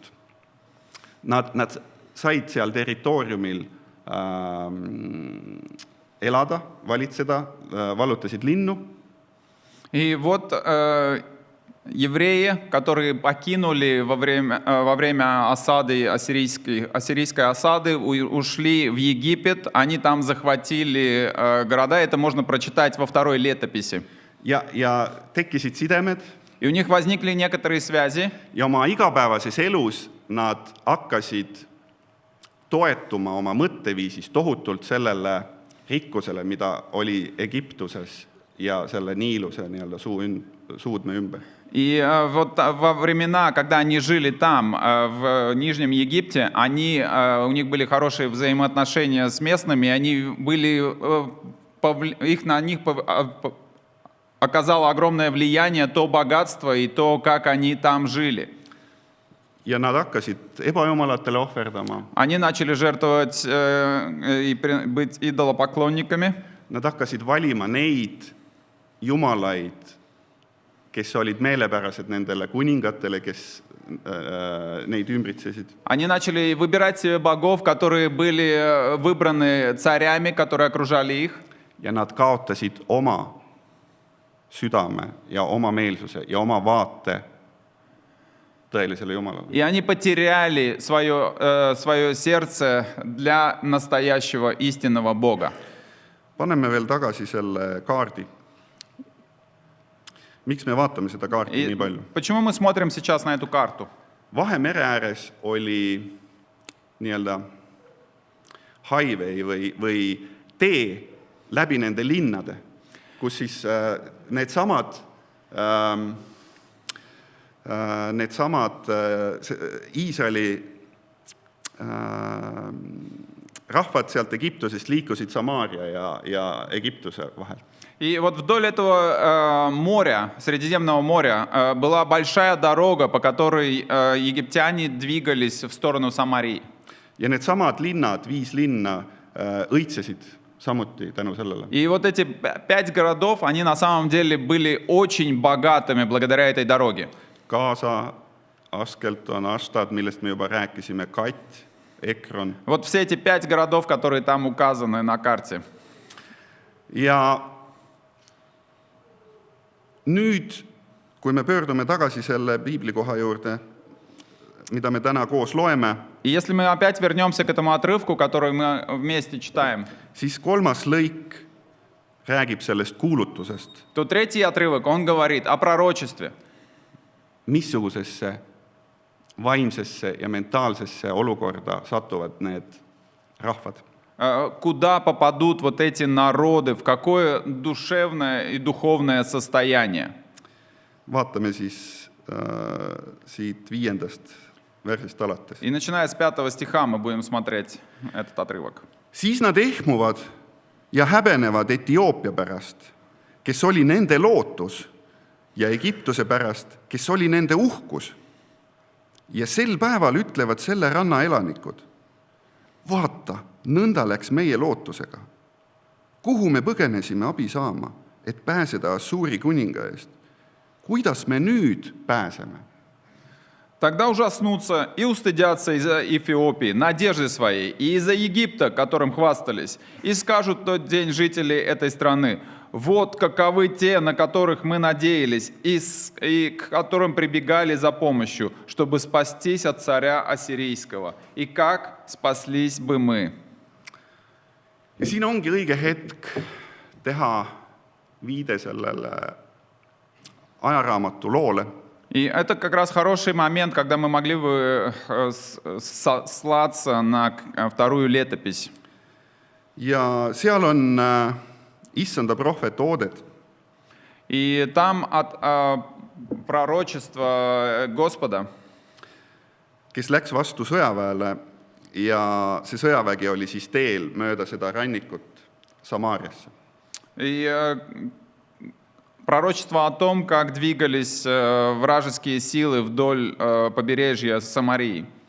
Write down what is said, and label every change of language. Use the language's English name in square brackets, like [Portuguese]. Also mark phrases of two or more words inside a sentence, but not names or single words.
[Estonian] Nad said seal territooriumil elada, valitseda, vallutasid linnu. [Russian] И вот евреи, которые покинули во время осады, ассирийской осады, ушли в Египет, они там захватили города, это можно прочитать во 2 летописи. [Estonian] Ja tekkisid sidemed. [Russian] И у них возникли некоторые связи. [Estonian] Ja oma igapäevases elus nad hakkasid toetuma oma mõtteviisis tohutult sellele rikkusele, mida oli Egiptuses ja selle Niiluse nii-öelda suudme ümber. [Russian] И вот во времена, когда они жили там, в Нижнем Египте, у них были хорошие взаимоотношения с местными, на них оказало огромное влияние то богатство и то, как они там жили. [Estonian] Ja nad hakkasid ebajumalatele ohverdama. [Russian] Они начали жертвовать и быть идолопоклонниками. [Estonian] Nad hakkasid valima neid jumalaid, kes olid meelepärased nendele kuningatele, kes neid ümbritsesid. [Russian] Они начали выбирать себе богов, которые были выбраны царями, которые окружали их. [Estonian] Ja nad kaotasid oma südame ja oma meelsuse ja oma vaate tõelisele Jumalale. [Russian] И они потеряли свое сердце для настоящего истинного Бога. [Estonian] Paneme veel tagasi selle kaardi. Miks me vaatame seda kaarti [Russian] И [Estonian] nii palju? [Russian] почему мы смотрим сейчас на эту карту? [Estonian] Vahemere ääres oli nii-öelda highway või tee läbi nende linnade, kus siis needsamad Iisraeli rahvad sealt Egiptusest liikusid Samaaria ja Egiptuse vahel. [Russian] И вот вдоль этого моря, Средиземного моря, была большая дорога, по которой египтяне двигались в сторону Самарии. [Estonian] Ja needsamad linnad, 5 linna õitsesid samuti tänu sellele. [Russian] И вот эти 5 городов, они на самом деле были очень богатыми благодаря этой дороге. [Estonian] Gaza, Askelton, Ashtad, millest me juba rääkisime, Kat, Ekron. [Russian] Вот все эти 5 городов, которые там указаны на карте. [Estonian] Ja nüüd, kui me pöördume tagasi selle piiblikoha juurde, mida me täna koos loeme, [Russian] И если мы опять вернемся к этому отрывку, который мы вместе читаем, [Estonian] siis 3. lõik räägib sellest kuulutusest, [Russian] то 3 отрывок, он говорит о пророчестве. [Estonian] missugusesse vaimsesse ja mentaalsesse olukorda satuvad need rahvad. [Russian] Куда попадут вот эти народы, в какое душевное и духовное состояние. [Estonian] Vaatame siis siit 5. versist alates. [Russian] И начиная с 5 стиха мы будем смотреть этот отрывок. [Estonian] Siis nad ehmuvad ja häbenevad Etioopia pärast, kes oli nende lootus, ja Egiptuse pärast, kes oli nende uhkus. Ja sel päeval ütlevad selle ranna elanikud, vaata, nõnda läks meie lootusega. Kuhu me põgenesime abi saama, et pääseda Assuuri kuninga eest? Kuidas me nüüd pääseme? [Russian] Тогда ужаснутся и устыдятся из-за Эфиопии, надежды своей, и из-за Египта, которым хвастались, и скажут в тот день жители этой страны, вот каковы те, на которых мы надеялись, и к которым прибегали за помощью, чтобы спастись от царя Ассирийского. И как спаслись бы мы? [Estonian] Ja siin ongi õige hetk teha viide sellele ajaraamatu loole. [Russian] И это как раз хороший момент, когда мы могли бы сослаться на 2 летопись. [Estonian] Ja seal on issanda prohvet Oodet, [Russian] И там от пророчества Господа, [Estonian] kes läks vastu sõjaväele ja see sõjavägi oli siis teel mööda seda rannikut Samaariasse. [Russian] и пророчество о том, как двигались вражеские силы вдоль побережья Самарии.